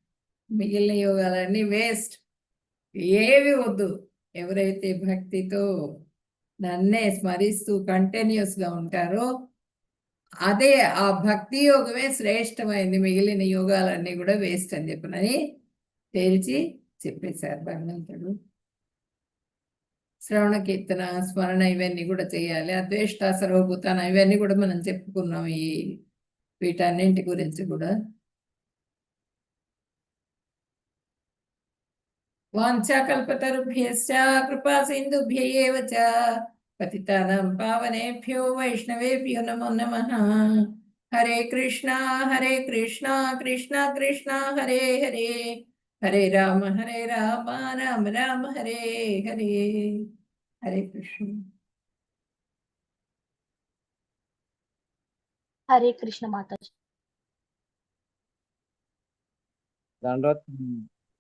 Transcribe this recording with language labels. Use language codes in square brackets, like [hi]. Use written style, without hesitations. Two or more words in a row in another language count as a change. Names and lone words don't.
[te] మిగిలిన యోగాలన్నీ వేస్ట్, ఏవి వద్దు, ఎవరైతే భక్తితో నన్నే స్మరిస్తూ కంటిన్యూస్గా ఉంటారో అదే ఆ భక్తి యోగమే శ్రేష్టమైంది, మిగిలిన యోగాలన్నీ కూడా వేస్ట్ అని చెప్పనని తేల్చి చెప్పేశారు భగవంతుడు. శ్రవణ కీర్తన స్మరణ ఇవన్నీ కూడా చేయాలి. [sa] అద్వేష్ట సర్వభూతాన [te] ఇవన్నీ కూడా మనం చెప్పుకున్నాం ఈ వీటన్నింటి గురించి కూడా. [sa] వాంఛాకల్పతరుభ్యశ్చ కృపా సింధుభ్య ఏవ చ పతితానాం పావనేభ్యో వైష్ణవేభ్యో నమో నమః. హరే కృష్ణ కృష్ణ కృష్ణ హరే హరే, హరే రామ రామ రామ హరే హరే. హరే కృష్ణ. హరే కృష్ణ మాతాజీ. దండోత్